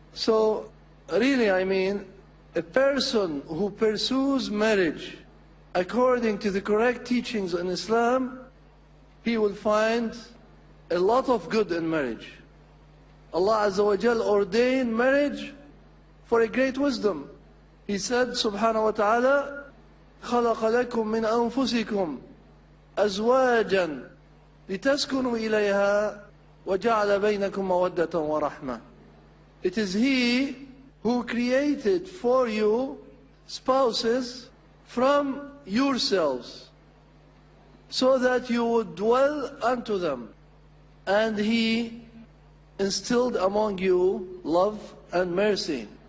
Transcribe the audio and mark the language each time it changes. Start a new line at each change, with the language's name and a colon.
English: So, really, I mean, a person who pursues marriage according to the correct teachings in Islam, he will find a lot of good in marriage. Allah Azza wa Jal ordained marriage for a great wisdom. He said,
Arabic: subhanahu wa ta'ala, خَلَقَ لَكُم مِّنْ أَنفُسِكُمْ أَزْوَاجًا لِتَسْكُنُوا إِلَيْهَا وَجَعَلَ بَيْنَكُمْ مَوَدَّةً وَرَحْمَةً.
English: It is He who created for you spouses from yourselves, so that you would dwell unto them. And He instilled among you love and mercy.